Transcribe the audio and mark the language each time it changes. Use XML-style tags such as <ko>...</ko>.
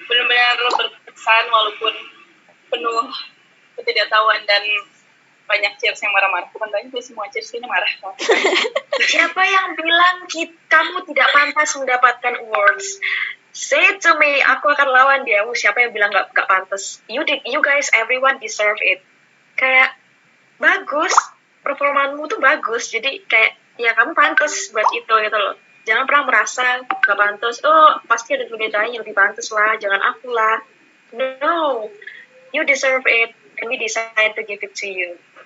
<id>Benar-benar berkesan walaupun penuh ketidaktahuan dan banyak cheers yang marah-marah. Bukan banyak sih, semua cheers ini marah. Siapa yang bilang kamu tidak pantas mendapatkan awards?</id> <en>Say it to me,</en> <id>aku akan lawan dia. Siapa yang bilang gak pantas?</id> <en>You guys, everyone deserve it.</en> <id>Kayak bagus, performanmu tuh bagus. Jadi kayak ya kamu pantas buat itu gitu loh. Jangan pernah merasa gak pantas. Oh pasti ada lebih lain yang lebih pantas lah. Jangan aku lah.</id> <en>No, you deserve it, and we decide to give it to you.</en>